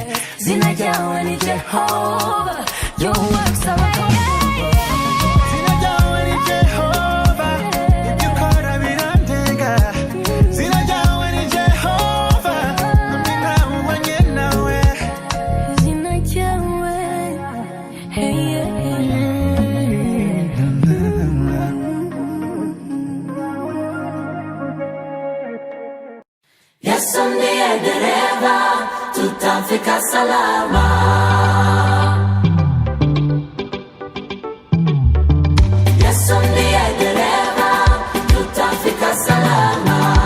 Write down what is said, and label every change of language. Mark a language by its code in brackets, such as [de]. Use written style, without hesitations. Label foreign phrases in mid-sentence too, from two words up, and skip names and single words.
[rw] Zina ryawe ni Jehovah, [en] your works are right. [rw] Zina ryawe ni Jehovah, ibyo ukora birandenga. Zina ryawe ni Jehovah, nami ntawuhwanye nawe. Zina ryawe, hey, yeah, yeah. [sw] Yesu ndiye dereva, tutafika salama. Yesu ndiye dereva, tutafika salama.